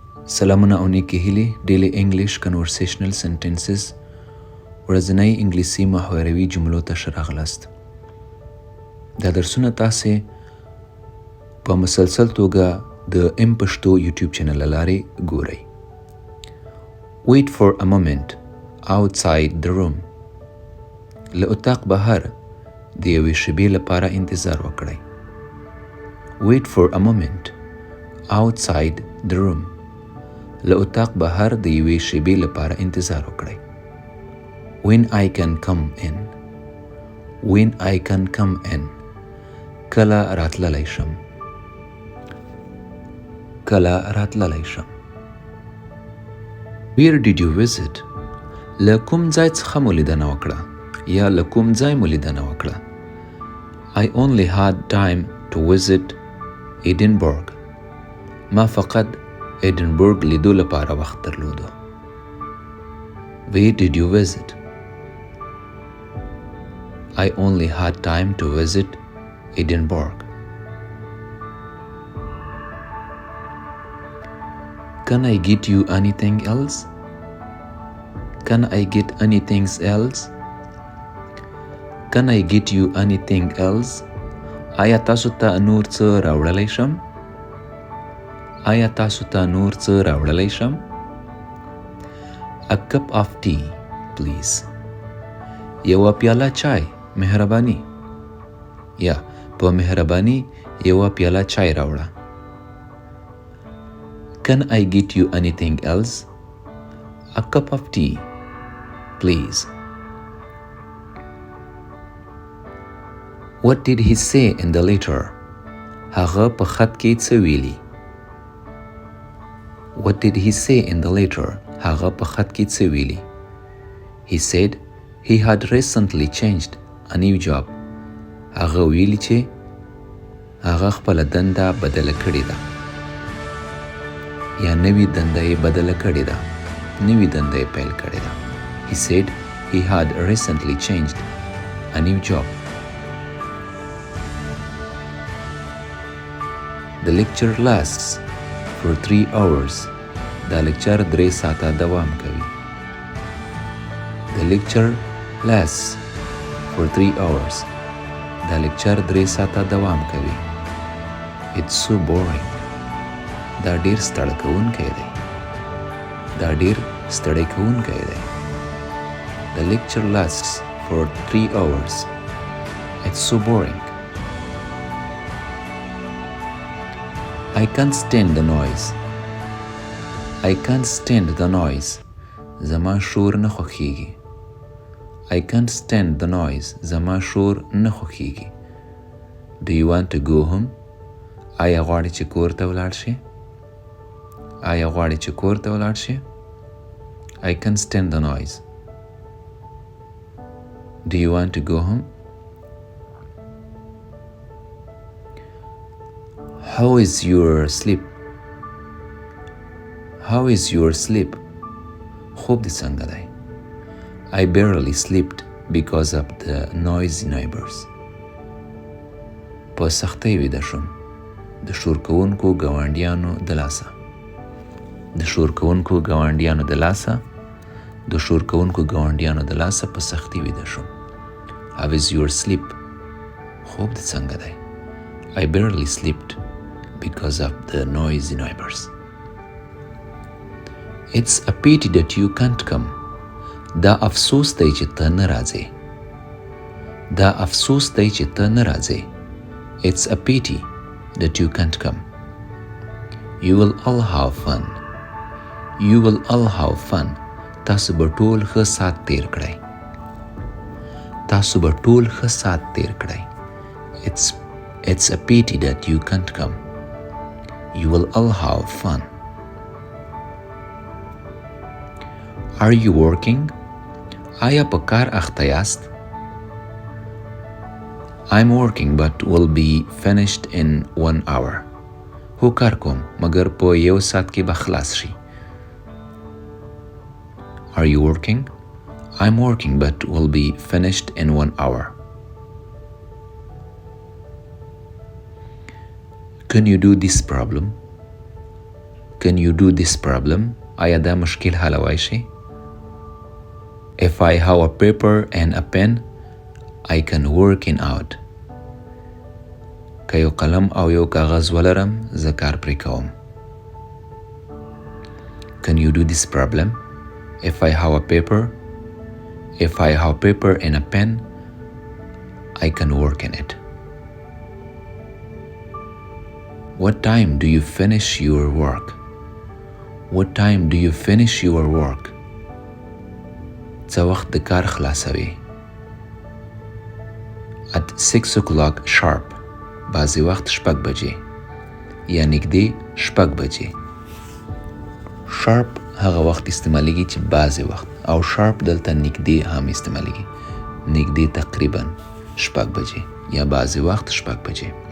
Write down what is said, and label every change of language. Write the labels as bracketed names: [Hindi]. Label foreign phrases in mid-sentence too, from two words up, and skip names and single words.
[Pashto] سلامونه او نیکی هیلې [English] Daily English Conversational Sentences [Pashto] ورځنۍ انګلیسي محوروي جملو ته ښه راغلاست. دا درسونه تاسې په مسلسل توګه د ام پښتو یوټیوب چینل له لارې ګورئ. [English] Wait for a moment outside the room. [Pashto] له اتاق بهر د یوې شېبې لپاره انتظار وکړئ. [English] Wait for a moment outside the room. [Pashto] له اتاق بهر د یوې شېبې لپاره انتظار وکړئ. [English] When I can come in. When I can come in. [Pashto] کله راتللی شم. کله راتللی شم. [English] Where did you visit? [Pashto] له کوم ځای څخه مو لیدنه وکړه یا له کوم ځای مو لیدنه وکړه. [English] I only had time to visit Edinburgh. [Pashto] ما فقط ایډنبرګ لیدو لپاره وخت درلودو. [English] Where did you visit? I only had time to visit Edinburgh. Can I get you anything else? Can I get anything else? Can I get you anything else? [Pashto] آیا تاسو ته نور څه راوړلی شم؟ آیا تاسو ته نور څه راوړلی شم؟ [English] A cup of tea, please. [Pashto] یوه پیاله چای مهرباني. یا په مهرباني یوه پیاله چای راوړه. [English] Can I get you anything else? A cup of tea, please. What did he say in the letter? [Pashto] هغه په خط کې څه ویلي؟ [English] What did he say in the letter? [Pashto] هغه په خط کې څه ویلي؟ [English] He said he had recently changed a new job. [Pashto] هغه ویلي چې هغه خپله دنده بدله کړې ده. یا نوې دنده یې بدله کړې ده. نوې دنده یې پیل کړې ده. [English] He said he had recently changed a new job. The lecture lasts for 3 hours. [Pashto] دا لیکچر 3 ساعته دوام کوي. [English] The lecture lasts for 3 hours. [Pashto] دا لیکچر 3 ساعته دوام کوي. [English] It's so boring. [Pashto] دا ډیر ستړی کوونکی دی. دا ډیر ستړی کوونکی دی. [English] The lecture lasts for 3 hours. It's so boring. I can't stand the noise. I can't stand the noise. [Pashto] زما شور نه خوښیږي. [English] I can't stand the noise. [Pashto] زما شور نه خوښیږي. [English] Do you want to go home? [Pashto] آیا غواړې چې کور ته ولاړ شې؟ آیا غواړې چې کور ته ولاړ شې؟ [English] I can't stand the noise. Do you want to go home? How is your sleep? How is your sleep? [Pashto] خوب دې څنګه دی؟ [English] I barely slept because of the noisy neighbors. [Pashto] په سختۍ ویده شوم د شور کوونکو ګاونډیانو د لاسه. د شور کوونکو ګاونډیانو د لاسه. د شور کوونکو ګاونډیانو د لاسه په سختۍ ویده شوم. [English] How is your sleep? [Pashto] خوب دې څنګه دی؟ [English] I barely slept because of the noisy neighbors. It's a pity that you can't come. [Pashto] دا افسوس دی چې ته نه راځې. دا افسوس دی چې ته نه راځې. [English] It's a pity that you can't come. You will all have fun. You will all have fun. [Pashto] تاسو به ټول ښه ساعت تیر کړئ. تاسو به ټول ښه ساعت تیر کړئ. [English] It's a pity that you can't come. You will all have fun. Are you working? [Pashto] آیا په کار اخته یاست؟ [English] I'm working but will be finished in 1 hour. [Pashto] هو کار کوم مګر په 1 ساعت کې به خلاص شي. [English] Are you working? I'm working but will be finished in 1 hour. Can you do this problem? Can you do this problem? [Pashto] آیا دا مشکل حلوای شي؟ [English] If I have a paper and a pen, I can work it out. [Pashto] که یو قلم او یو کاغذ ولرم زه کار پرې کوم. [English] Can you do this problem? If I have a paper and a pen, I can work in it. What time do you finish your work? What time do you finish your work? [Pashto] څه وخت د کار خلاصوي؟ [English] At 6 o'clock sharp. [Pashto] بعضی وخت 6 بجې یا نږدې 6 بجې. sharp هغه وخت استعمالیږي چې بعضی وخت، او sharp دلته نږدې هم استعمالیږي. نږدې تقریبا 6 بجې یا بعضی وخت 6 بجې.